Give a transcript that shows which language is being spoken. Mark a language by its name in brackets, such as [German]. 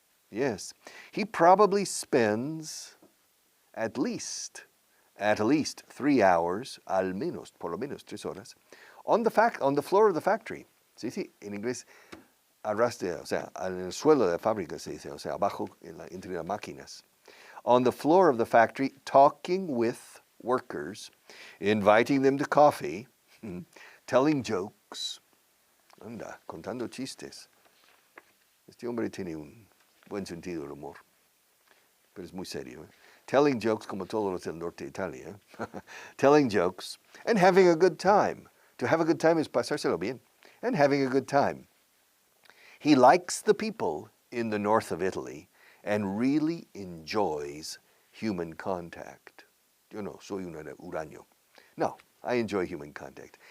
[English] Yes, he probably spends at least 3 hours, [Spanish] por lo menos 3 horas, [English] on the floor of the factory. [Spanish] Se dice en inglés arrastre, o sea, en el suelo de la fábrica se dice, o sea, abajo entre las máquinas. [English] On the floor of the factory, talking with workers, inviting them to coffee, telling jokes, [Spanish] contando chistes. Este hombre tiene un buen sentido del humor, pero es muy serio. [English] Telling jokes [Spanish] como todos los del norte de Italia. [English] Telling jokes and having a good time. To have a good time is [Spanish] pasárselo bien. [English] And having a good time. He likes the people in the north of Italy and really enjoys human contact. [Spanish] Yo no soy un huraño. [English] No, I enjoy human contact.